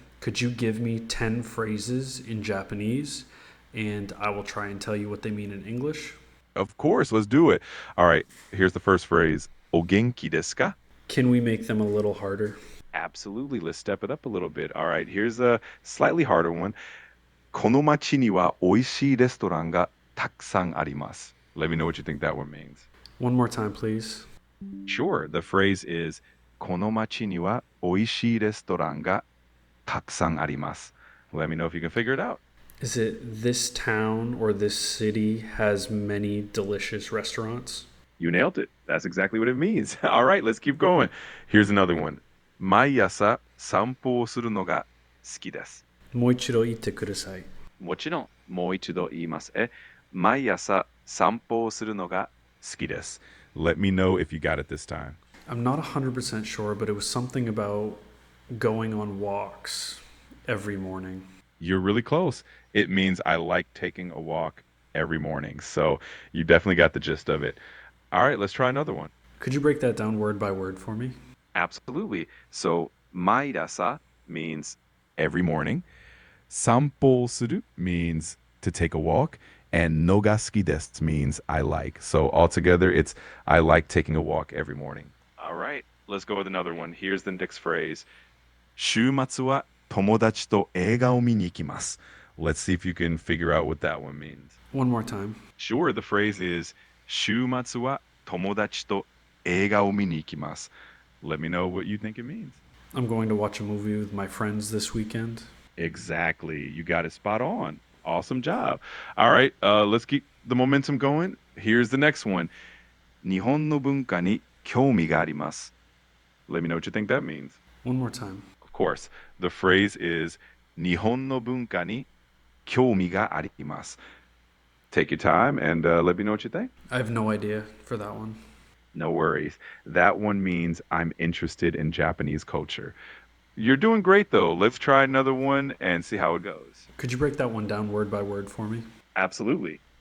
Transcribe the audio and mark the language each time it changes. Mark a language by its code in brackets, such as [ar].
[en] Could you give me 10 phrases in Japanese and I will try and tell you what they mean in English? Of course, let's do it. All right, here's the first phrase. [ja] O genki desu ka? [en] Can we make them a little harder? Absolutely. Let's step it up a little bit. All right, here's a slightly harder one. [ja] この町には美味しいレストランがたくさんあります. [en] Let me know what you think that one means. One more time, please. Sure, the phrase is [ja] この町には美味しいレストランがたくさんあります. [en] Let me know if you can figure it out. Is it this town or this city has many delicious restaurants? You nailed it. That's exactly what it means. All right, let's keep going. Here's another one. [ja] 毎朝散歩をするのが好きです。もう一度言ってください。もちろん、もう一度言います。毎朝散歩をするのが好きです。 [en] Let me know if you got it this time. I'm not 100% sure, but it was something about going on walks every morning. You're really close. It means I like taking a walk every morning. So you definitely got the gist of it. All right, let's try another one. Could you break that down word by word for me? Absolutely. So, 毎朝 means every morning. 散歩する means to take a walk. And のが好きです means I like. So altogether, it's I like taking a walk every morning. All right, let's go with another one. Here's the next phrase. [ja] 週末は友達と映画を見に行きます. [en] Let's see if you can figure out what that one means. One more time. Sure, the phrase is [ja] 週末は友達と映画を見に行きます. [en] Let me know what you think it means. I'm going to watch a movie with my friends this weekend. Exactly. You got it spot on. Awesome job. All right, let's keep the momentum going. Here's the next one. [ja] 日本の文化に興味があります. [en] Let me know what you think that means. One more time. Of course, the phrase is [ja] 日本の文化に興味があります. [en] Take your time and let me know what you think. I have no idea for that one. No worries. That one means I'm interested in Japanese culture. You're doing great though. Let's try another one and see how it goes. Could you break that one down word by word for me? Absolutely.